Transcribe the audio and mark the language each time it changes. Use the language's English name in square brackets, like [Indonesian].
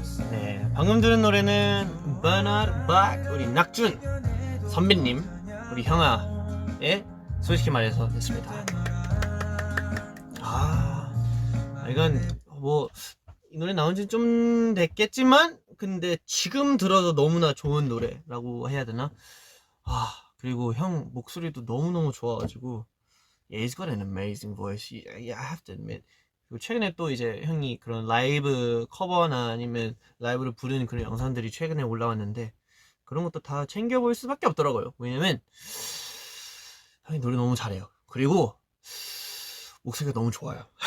[Korean] 네, 방금 들은 노래는 버나드 박 우리 낙준 선배님 우리 형아의 솔직히 말해서 됐습니다. 이건 뭐 이 노래 나온 지 좀 됐겠지만 근데 지금 들어도 너무나 좋은 노래라고 해야 되나? 그리고 형 목소리도 너무너무 좋아가지고 [English] Yeah, he's got an amazing voice. Yeah, I have to admit. [Korean] 그리고 최근에 또 이제 형이 그런 라이브 커버나 아니면 라이브를 부르는 그런 영상들이 최근에 올라왔는데 그런 것도 다 챙겨볼 수밖에 없더라고요. 왜냐면 형이 노래 너무 잘해요. 그리고 목소리가 너무 좋아요.